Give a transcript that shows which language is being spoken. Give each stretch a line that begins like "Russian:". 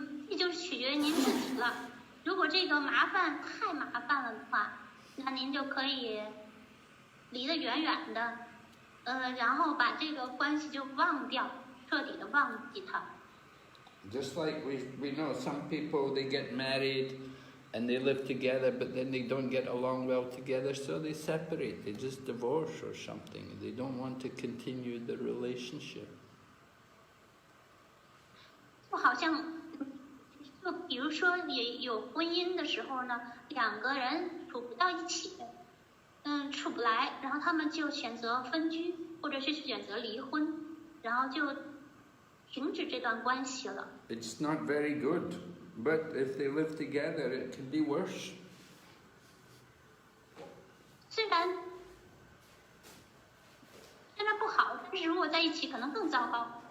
Chinese: 这就是取决于您自己了。如果这个太麻烦了的话，那您就可以离得远远的，然后把这个关系就忘掉，彻底的忘记它。
English: Just like we know some people, they get married and they live together, but then they don't get along well together, so they separate, they just divorce or something. They don't want to continue the relationship.
Chinese: 就好像，就比如说也有婚姻的时候呢，2个人处不到一起，处不来，然后他们就选择分居，或者是选择离婚，然后就停止这段关系了。
English: It's not very good, but if they live together, it can be worse.
Chinese: 虽然不好，但是如果在一起可能更糟糕。